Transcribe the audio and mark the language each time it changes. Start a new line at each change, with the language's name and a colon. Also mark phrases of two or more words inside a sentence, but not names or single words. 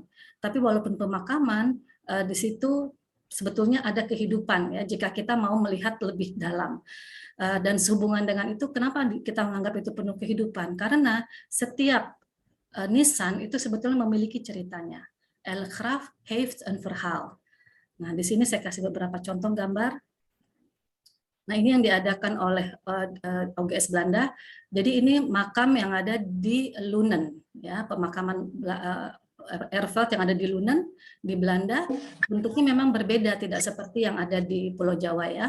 Indonesian: Tapi walaupun pemakaman, di situ sebetulnya ada kehidupan ya jika kita mau melihat lebih dalam. Dan sehubungan dengan itu, kenapa kita menganggap itu penuh kehidupan? Karena setiap nisan itu sebetulnya memiliki ceritanya.
Dutch: El Graf heeft een verhaal.
Indonesian: Nah, di sini saya kasih beberapa contoh gambar. Nah, ini yang diadakan oleh OGS Belanda. Jadi ini makam yang ada di Lunen, ya, pemakaman airfield yang ada di Lunen di Belanda. Bentuknya memang berbeda, tidak seperti yang ada di Pulau Jawa ya.